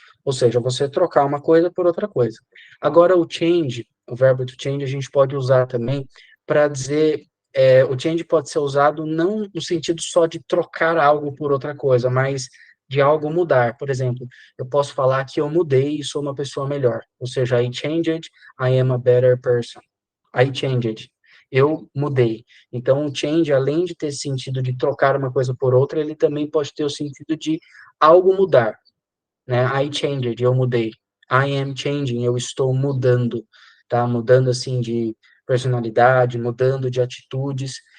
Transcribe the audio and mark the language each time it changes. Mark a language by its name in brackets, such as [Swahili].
[Portuguese] Ou seja, você trocar uma coisa por outra coisa. Agora, o change, o verbo to change, a gente pode usar também para dizer, o change pode ser usado não no sentido só de trocar algo por outra coisa, mas de algo mudar. Por exemplo, eu posso falar que eu mudei e sou uma pessoa melhor. Ou seja, [English] I changed, I am a better person. I changed. [Portuguese] Eu mudei. Então, o change, além de ter sentido de trocar uma coisa por outra, ele também pode ter o sentido de algo mudar, né? [English] I changed, [Portuguese] eu mudei. [English] I am changing, [Portuguese] eu estou mudando, tá? Mudando, assim, de personalidade, mudando de atitudes.